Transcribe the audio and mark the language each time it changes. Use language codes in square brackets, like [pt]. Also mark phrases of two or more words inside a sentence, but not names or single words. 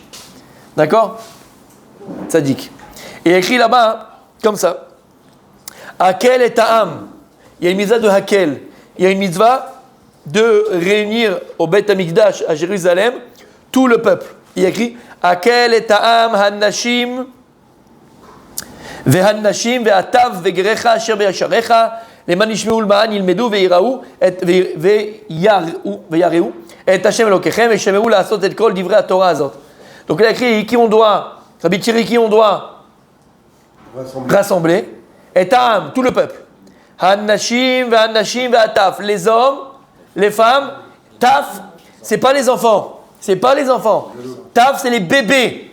[fr] D'accord? Tzadik. Et écrit là-bas, comme ça. [he] הקהל את העם. [fr] Il y a une mitzvah de Hakel. Il y a une mitzvah de réunir au Beth Amikdash à Jérusalem tout le peuple. Il y a écrit [he] הקהל את העם האנשים והנשים והטף וגרך אשר בשעריך למען ישמעו למען ילמדו ויראו ויראו את השם אלוקיכם ושמרו לעשות את כל דברי התורה הזאת. [fr] Donc il a écrit qui on doit, Rabbi Thierry, qui on doit rassembler. [he] את העם, [fr] tout le peuple. [he] האנשים והטף, [fr] les hommes, les femmes. Taf, c'est pas les enfants. Taf, c'est les bébés.